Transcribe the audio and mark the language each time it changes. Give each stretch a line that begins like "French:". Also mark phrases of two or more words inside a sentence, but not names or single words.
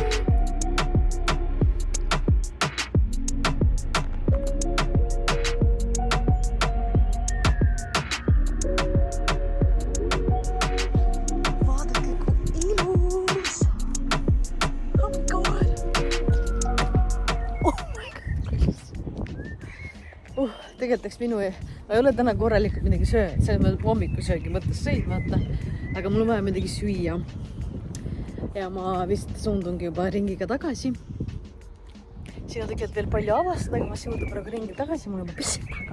Estonian: Vaadake, kui ilus.
English: Oh my god. Oh my god.
Estonian: Tegelikult minu ma ei ole täna korralikult midagi söönud. Selles mõttes hommikusöögi mõttes sõid, vaata. Aga mul on vaja midagi süüa. Ja ma vist suundungi juba ringiga tagasi. Siin on tegelikult veel palju avastada, aga ma suundun praegu ringi tagasi. Mul on juba pissi taga.